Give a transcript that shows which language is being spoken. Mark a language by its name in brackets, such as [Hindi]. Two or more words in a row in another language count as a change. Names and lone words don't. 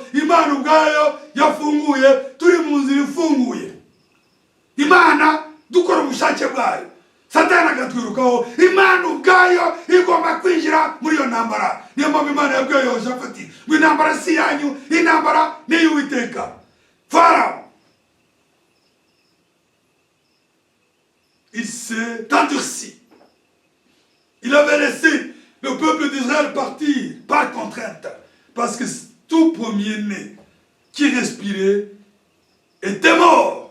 [Kinyarwanda] Imana ubwayo yafunguye, turi mu nzira ifunguye. Imana dukora ubushake bwayo, Satani agatwirukaho. Imana ubwayo igomba kwinjira muri iyo ntambara. Niyo mpamvu Imana yabwiye Yehoshafati ngo intambara si yanyu, intambara ni y'Uwiteka. Farawo, [French] il s'est endurci. Il avait laissé le peuple d'Israël partir par contrainte, parce que tout premier-né qui respirait était mort.